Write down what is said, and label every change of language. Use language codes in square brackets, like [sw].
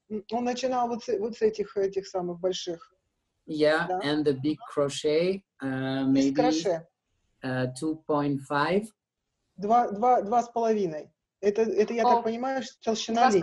[ru] Он начинал вот с этих самых больших. [en] Yeah, and the big crochet, maybe 2.5. [ru] 2,5. Это я так понимаю, толщина нити.